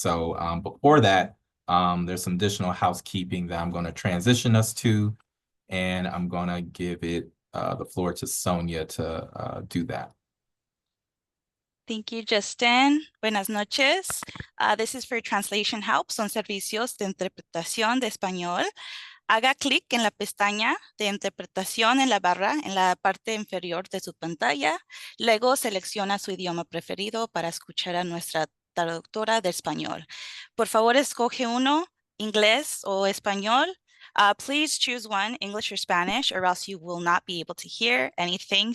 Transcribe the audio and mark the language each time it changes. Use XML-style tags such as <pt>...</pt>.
<en>So before that, there's some additional housekeeping that I'm going to transition us to, and I'm going to give it the floor to Sonia to do that. Thank you, Justin.</en> <es>Buenas noches.</es> <en>This is for translation help.</en> <es>Son servicios de interpretación de español. Haga clic en la pestaña de interpretación en la barra en la parte inferior de su pantalla. Luego selecciona su idioma preferido para escuchar a nuestra traductora de español. Por favor, escoge uno, inglés o español.</es> <en>Please choose one, English or Spanish, or else you will not be able to hear anything.</en>